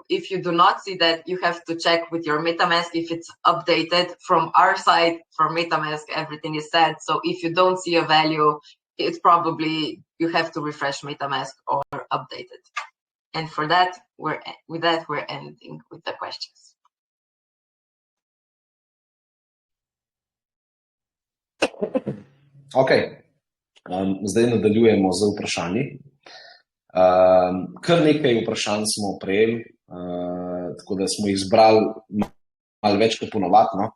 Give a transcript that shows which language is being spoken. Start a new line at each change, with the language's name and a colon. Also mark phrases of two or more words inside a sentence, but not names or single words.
English: If you do not see that, you have to check with your MetaMask if it's updated. From our side, for MetaMask, everything is set. So if you don't see a value, it's probably you have to refresh MetaMask or update it. And for that, we're ending with the questions. Okay.
Slovenian: Zdaj nadaljujemo z vprašanji. Kar nekaj vprašanj smo prejeli, tako da smo jih zbrali malo več kot ponovadi, no?